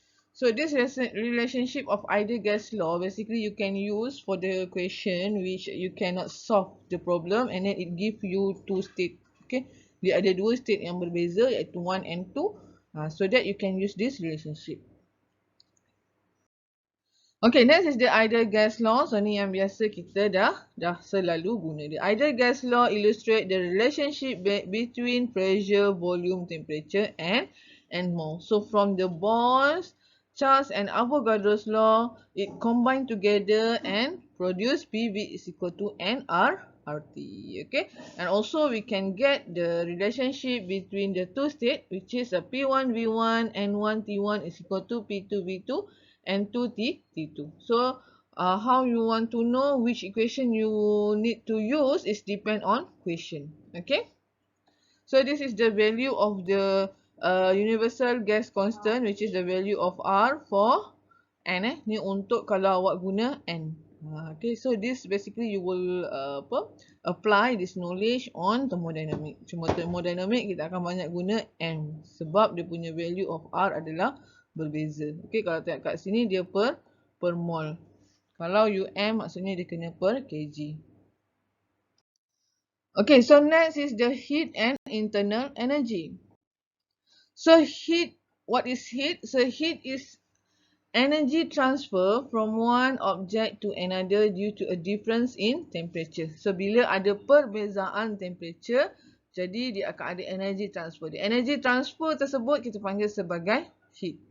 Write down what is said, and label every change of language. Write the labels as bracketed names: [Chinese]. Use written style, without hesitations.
[English] So this relationship of ideal gas law, basically you can use for the question which you cannot solve the problem, and then it give you two state. Okay. [Malay] Dia ada dua state yang berbeza, iaitu 1 and 2. [English] So that you can use this relationship. Okay, next is the ideal gas law. [Malay] So ni yang biasa kita dah selalu guna. [English] The ideal gas law illustrate the relationship between pressure, volume, temperature and more. So from the Boyle's, Charles and Avogadro's law, it combine together and produce PV is equal to nR RT. Okay, and also we can get the relationship between the two state, which is a P1 V1 N1 T1 is equal to P2 V2 and 2 T2. So how you want to know which equation you need to use is depend on question. Okay. So this is the value of the universal gas constant, which is the value of R for N. [Malay] Ni untuk kalau awak guna N. [English] Okay, so this basically you will apply this knowledge on thermodynamic. [Malay] Cuma thermodynamic kita akan banyak guna M sebab dia punya value of R adalah berbeza. Okay, kalau tengok kat sini dia per mol. Kalau UM maksudnya dia kena per kg. [English] Okay, so next is the heat and internal energy. So heat, what is heat? So heat is energy transfer from one object to another due to a difference in temperature. [Malay] So bila ada perbezaan temperature, jadi dia akan ada energy transfer. [English] The energy transfer [Malay] tersebut kita panggil sebagai heat.